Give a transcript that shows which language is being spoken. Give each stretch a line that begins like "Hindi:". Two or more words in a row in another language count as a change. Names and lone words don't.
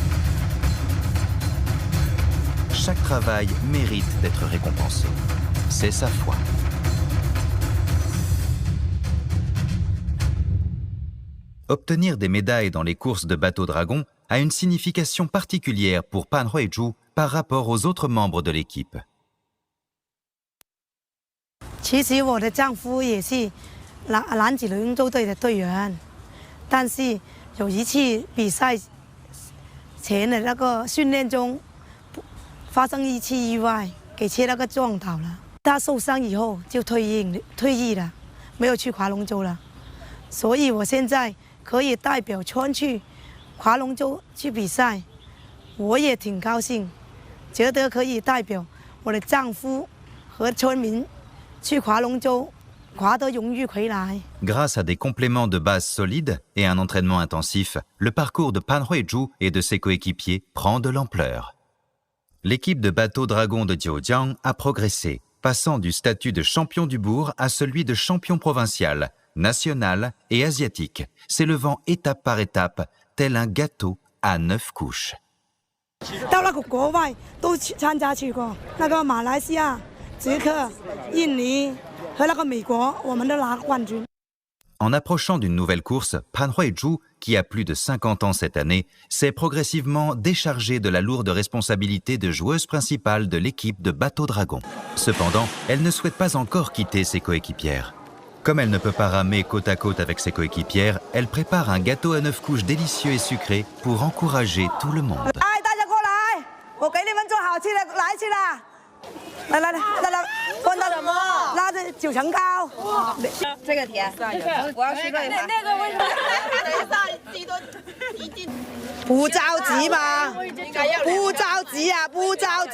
French: Chaque travail mérite d'être récompensé. C'est sa foi. Obtenir des médailles dans les courses de bateau dragon a une signification particulière pour Pan Huizhu par rapport aux autres membres de l'équipe.
Chinese: 其实我的丈夫也是男子龙舟队的队员，但是有一次比赛前的那个训练中发生一次意外，给车那个撞倒了。他受伤以后就退役了，没有去划龙舟了。所以我现在可以代表村去划龙舟去比赛，我也挺高兴，觉得可以代表我的丈夫和村民去划龙舟，划得荣誉回来。
French: Grâce à des compléments de base solides et un entraînement intensif, le parcours de Pan Huizhu et de ses coéquipiers prend de l'ampleur. L'équipe de bateau dragon de Jiujiang a progressé, passant du statut de champion du bourg à celui de champion provincial, national et asiatique, s'élevant étape par étape, tel un gâteau à 9 couches.
Chinese: 到那个国外都参加去过，那个马来西亚、捷克、印尼和那个美国，我们都拿冠军。
French: En approchant d'une nouvelle course, Pan Huizhu, qui a plus de 50 ans cette année, s'est progressivement déchargée de la lourde responsabilité de joueuse principale de l'équipe de bateau dragon. Cependant, elle ne souhaite pas encore quitter ses coéquipières. Comme elle ne peut pas ramer côte à côte avec ses coéquipières, elle prépare un gâteau à 9 couches délicieux et sucré pour encourager tout le monde.
Chinese: 来，放到什么？拉着9层糕。这个甜，我要吃这个。那个为什么？不着急嘛，不着急啊，不着急。